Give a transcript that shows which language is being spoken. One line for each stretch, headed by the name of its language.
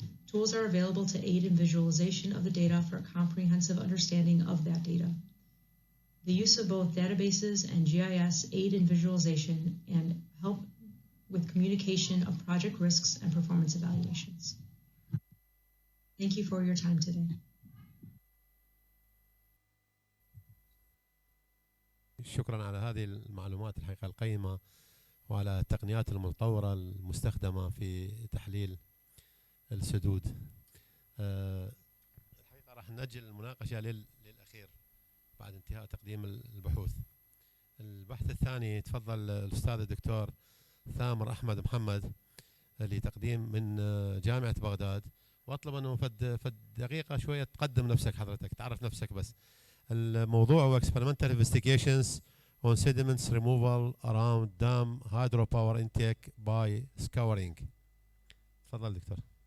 English: Tools are available to aid in visualization of the data for a comprehensive understanding of that data. The use of both databases and GIS aid in visualization and help with communication of project risks and performance evaluations. Thank you for your time today.
Arabic: شكرا على هذه المعلومات الحقيقة القيمة وعلى التقنيات المتطورة المستخدمة في تحليل السدود. الحقيقة راح نأجل المناقشة للأخير بعد انتهاء تقديم البحوث. البحث الثاني تفضل الأستاذ الدكتور ثامر أحمد محمد لتقديم من جامعة بغداد، وأطلب أنه فد دقيقة شوية تقدم نفسك حضرتك، تعرف نفسك بس. الموضوع هو
English: experimental investigations on sediments removal around dam hydropower intake by scouring.
Arabic: تفضل دكتور.